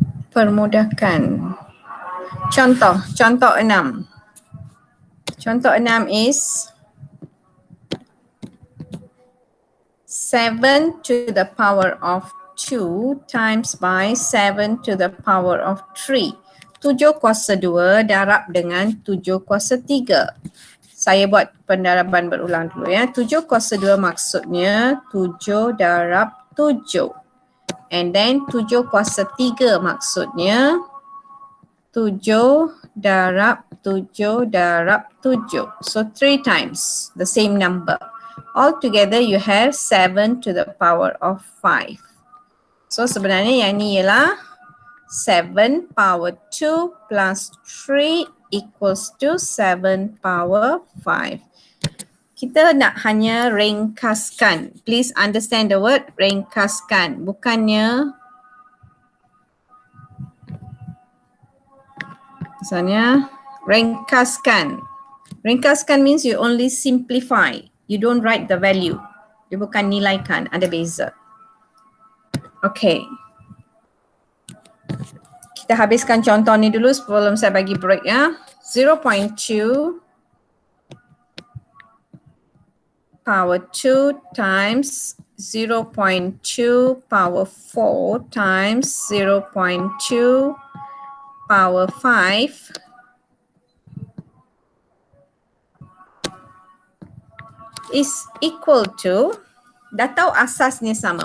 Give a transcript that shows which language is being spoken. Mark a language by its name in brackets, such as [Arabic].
[Malay] Permudahkan. Contoh 6. [English] Contoh 6 is 7 to the power of 2 times by 7 to the power of 3. [Malay] 7 kuasa 2 darab dengan 7 kuasa 3. Saya buat pendaraban berulang dulu ya. 7 kuasa 2 maksudnya 7 darab 7. [English] And then [Malay] 7 kuasa 3 maksudnya 7 darab 7 darab 7. [English] So 3 times the same number. Altogether you have 7 to the power of 5. So [Malay] sebenarnya yang ni ialah [English] 7 power 2 plus 3 equals to 7 power 5. [Malay] Kita nak hanya ringkaskan. [English] Please understand the word ringkaskan. [Malay] Bukannya misalnya ringkaskan. [English] Ringkaskan means you only simplify. You don't write the value. [Malay] Dia bukan nilaikan, ada beza. Okay. Kita habiskan contoh ni dulu sebelum saya bagi break ya. [English] 0.2 power 2 times 0.2 power 4 times 0.2 power 5 is equal to, [Malay] dah tahu asasnya sama.